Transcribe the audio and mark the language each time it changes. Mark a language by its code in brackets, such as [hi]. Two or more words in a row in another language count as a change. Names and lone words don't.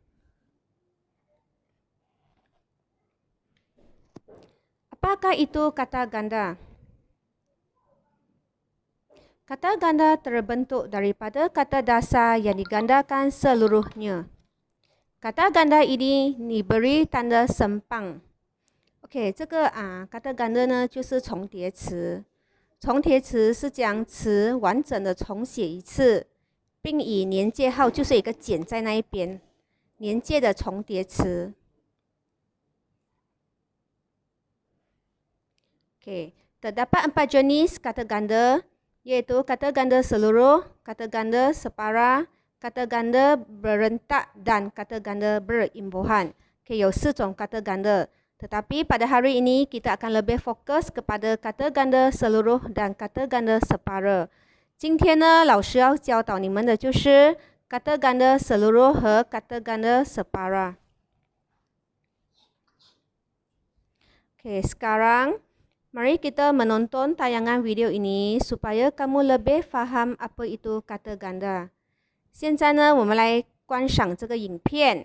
[ms] Apakah itu kata ganda? Kata ganda terbentuk daripada kata dasar yang digandakan seluruhnya. Kata ganda ini diberi tanda sempang. [zh] OK， 这个 [ms] kata ganda [zh] 呢就是重叠词。重叠词是将词完整的重写一次，并以连接号就是一个减在那一边，连接的重叠词。OK， [ms] terdapat 4 jenis kata ganda, iaitu kata ganda seluruh, kata ganda separa, kata ganda berentak dan kata ganda berimbuhan. [zh] OK， 有4种 [ms] kata ganda. Tetapi pada hari ini kita akan lebih fokus kepada kata ganda seluruh dan kata ganda separa. [zh] 今天呢，老师要教导你们的就是 [ms] kata ganda seluruh [zh] 和 [ms] kata ganda separa. OK, sekarang mari kita menonton tayangan video ini supaya kamu lebih faham apa itu kata ganda. [zh] 现在呢，我们来观赏这个影片。